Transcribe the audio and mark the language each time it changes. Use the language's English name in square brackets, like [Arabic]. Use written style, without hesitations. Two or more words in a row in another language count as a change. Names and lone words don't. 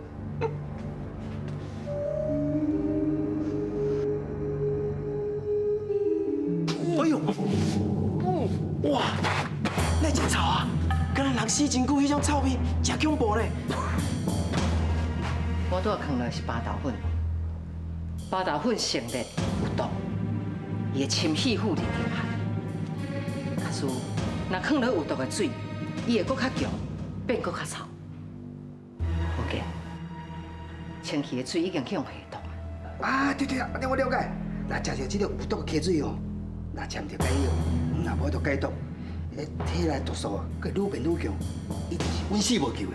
[Min Nan Chinese] 哎呦，哇，那真臭啊！敢若人死真久，迄种臭味，真恐怖呢。我拄仔放的是巴豆粉，巴豆粉性烈有毒，伊会侵肺腑里流汗。假使若放落有毒的水，伊会搁较强，变搁较臭。好嘅，清气的水已经去用下毒啊！对啊，安尼我了解。若食着这个有毒的溪水哦，若掺着解药，若无就解毒，体内毒素啊，佮愈变愈强，一定是稳死无救的。